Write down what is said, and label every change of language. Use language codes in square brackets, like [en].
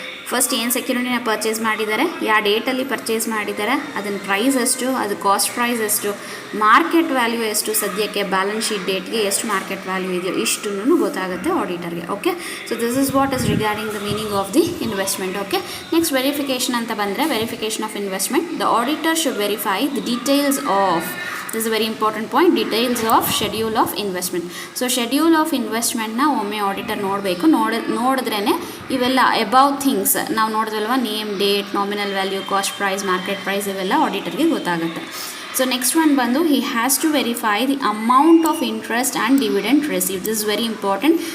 [kn] First ಏನು ಸೆಕ್ಯೂರಿಟಿನ purchase ಮಾಡಿದ್ದಾರೆ, ಯಾವ ಡೇಟಲ್ಲಿ ಪರ್ಚೇಸ್ ಮಾಡಿದ್ದಾರೆ, ಅದನ್ನ ಪ್ರೈಸ್ ಎಷ್ಟು, ಅದು ಕಾಸ್ಟ್ ಪ್ರೈಸ್ ಎಷ್ಟು, ಮಾರ್ಕೆಟ್ ವ್ಯಾಲ್ಯೂ ಎಷ್ಟು, ಸದ್ಯಕ್ಕೆ ಬ್ಯಾಲೆನ್ಸ್ ಶೀಟ್ ಡೇಟ್ಗೆ ಎಷ್ಟು ಮಾರ್ಕೆಟ್ ವ್ಯಾಲ್ಯೂ ಇದೆಯೋ ಇಷ್ಟನ್ನು ಗೊತ್ತಾಗುತ್ತೆ ಆಡಿಟರ್ಗೆ. [en] Okay, so this is what is regarding the meaning of the investment. Okay, next verification [kn] ಅಂತ ಬಂದರೆ, [en] Verification of investment. The auditor should verify the details of, this is a very important point, details of schedule of investment. [kn] So schedule of ಇನ್ವೆಸ್ಟ್ಮೆಂಟ್ನ ಒಮ್ಮೆ auditor ನೋಡಬೇಕು. ನೋಡಿದ್ರೇ ಇವೆಲ್ಲ above things ನಾವು ನೋಡಿದ್ವಲ್ವ, name, date, nominal value, cost price, market price, ಇವೆಲ್ಲ ಆಡಿಟರ್ಗೆ ಗೊತ್ತಾಗುತ್ತೆ. [en] So next one ಬಂದು, he has to verify the amount of interest and dividend receive. This is very important.